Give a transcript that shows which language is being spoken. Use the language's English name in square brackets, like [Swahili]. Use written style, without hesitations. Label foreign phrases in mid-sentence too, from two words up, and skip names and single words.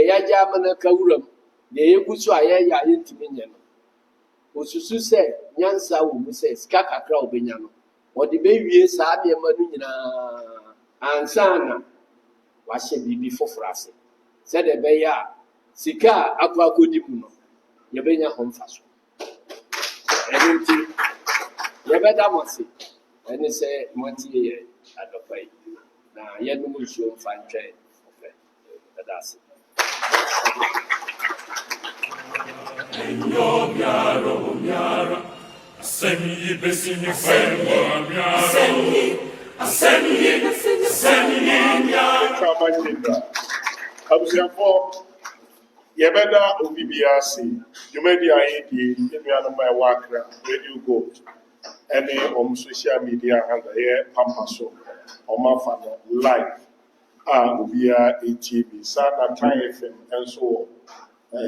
[Akan] yɛagya ama no ka wura mu deɛ yɛgu so a yɛyɛ a yɛntumi nyɛ no osusu sɛ nyansa wɔ mu sɛ sika kakra a ɔbɛnya no ɔde bɛwie saa nneɛma no nyinaa ansa na wahyɛ biribi foforɔ ase sɛdeɛ ɛbɛyɛ a sika a akɔdi mu no yɛbɛnya ho mfa so ɛno nti yɛbɛda mo ase ɛne sɛ moatie yɛ adɔpa yi na yɛnom nsuo mfa ntwɛn ɔpɛ ɛda ase Miara, Semi besini felwa miara, Semi miara. Abusuafo yɛbɛda obi biara ase dwumadi a yɛdie nnuanom a ɛwɔ Accra Radio Gold ɛne wɔn [English] social media handle [Akan] yɛ pampa so wɔn afa no live a obiara etie bi saa na Tan FM nso wɔ